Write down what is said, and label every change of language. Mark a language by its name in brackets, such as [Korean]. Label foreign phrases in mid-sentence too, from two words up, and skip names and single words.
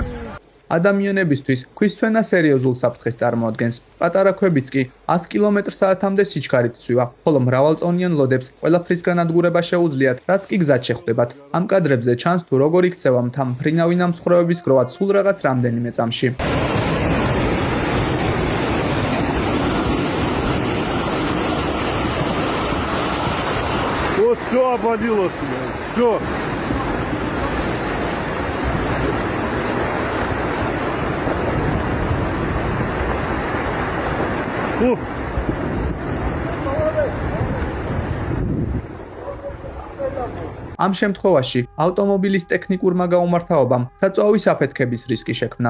[Georgian] ადამიანებისთვის ქვისცვენა სერიოზულ საფრთხეს წარმოადგენს. პატარა ქვებიც კი 100 კმ/სთ-მდე სიჩქარით ცვივა, ხოლო მრავალტონიან ლოდებს ყველაფრისგან ადგურება შეუძლიათ, რაც კი გზად შეხვდებათ. ამ კადრებზე ჩანს თუ როგორ იქცევა მთა მფრინავი ნამსხვრევების გროვად სულ რაღაც რამდენიმე წამში. [Russian] Вот все обвалилось, все. [Georgian] ამ შემთხვევაში ავტომობილის ტექნიკურმა გაუმართავობამ საწვავის აფეთქების რისკი შექმნა.